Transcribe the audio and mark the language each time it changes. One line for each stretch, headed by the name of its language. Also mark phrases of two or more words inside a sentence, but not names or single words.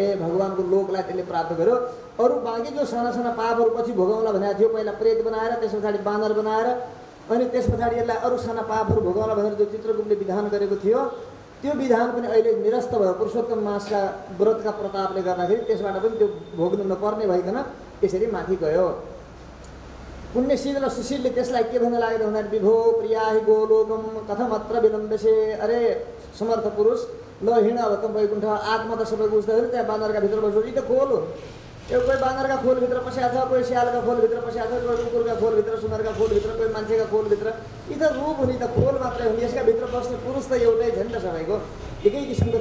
Nepali: भगवान्को लोकलाई त्यसले प्राप्त गर्यो। अरू बाँकी जो साना साना पापहरू पछि भोगाउला भनेको थियो पहिला प्रेत बनाएर त्यस पछाडि बानर बनाएर अनि त्यस पछाडि यसलाई अरू साना पापहरू भोगाउला भनेर जो चित्रगुप्तले विधान गरेको थियो त्यो विधान पनि अहिले निरस्त भयो। पुरुषोत्तम मासका व्रतका प्रतापले गर्दाखेरि त्यसबाट पनि त्यो भोग्नु नपर्ने भइकन यसरी माथि गयो। पुण्यशील र सुशीलले त्यसलाई के भन्न लाग्यो भन्दाखेरि
Sanskrit: विभो प्रियाहि गोलोकम कथमत्र विलम्बसे
Nepali: अरे समर्थ पुरुष ल हिँड अब त वैकुण्ठ आत्मा त सबैको उस्दाखेरि त्यहाँ बानरका भित्र बस्यो यी त खोल हो। यो कोही बानरका खोलभित्र पस्या छ कोही स्यालका खोलभित्र पस्या छ कोही कुकुरका खोलभित्र सुँगरका खोलभित्र कोही मान्छेका खोलभित्र यी त रूप हुने त खोल मात्रै हुने यसका भित्र बस्ने पुरुष त एउटै छ नि त सबैको एकै किसिमको छ।